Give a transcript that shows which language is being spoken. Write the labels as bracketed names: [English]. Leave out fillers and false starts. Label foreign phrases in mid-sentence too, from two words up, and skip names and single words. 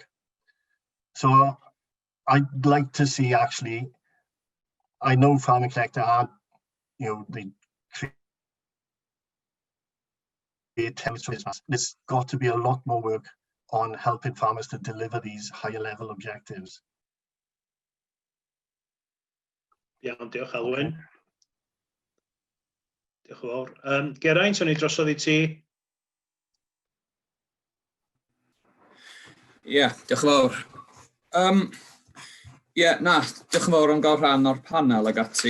[English] So I'd like to see, actually, I know Farming Collector are, they create templates. There's got to be a lot more work on helping farmers to deliver these higher level objectives. [Welsh] Iawn, diolch Alwyn. Diolch yn fawr. Geraint, o'n i drosodd I ti. Ie, diolch yn fawr. Diolch yn fawr am gael rhan o'r panel ag ati.